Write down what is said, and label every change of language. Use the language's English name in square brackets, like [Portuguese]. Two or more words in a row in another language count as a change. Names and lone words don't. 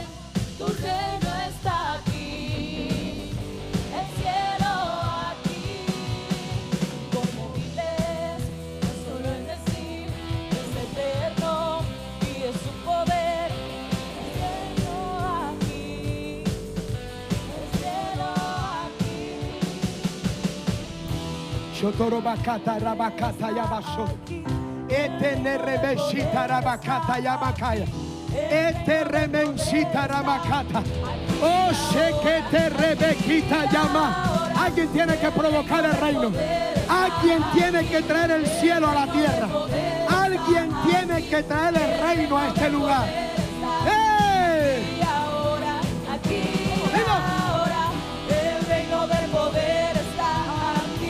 [Spanish] Tu reino está aquí, el cielo aquí. Como vives, no solo en decir es eterno y es un poder. El cielo aquí, el cielo aquí. Shotoro bakata rabakata yabaso. Etene rebeshita rabakata yabakaya. Ete remensita rabakata. Oh, shekete rebequita llama. Alguien tiene que provocar el reino. Alguien tiene que traer el cielo a la tierra. Alguien tiene que traer el reino a este lugar. ¡Hey! Y ahora, aquí, ¡Venga! ahora, el reino del poder está aquí.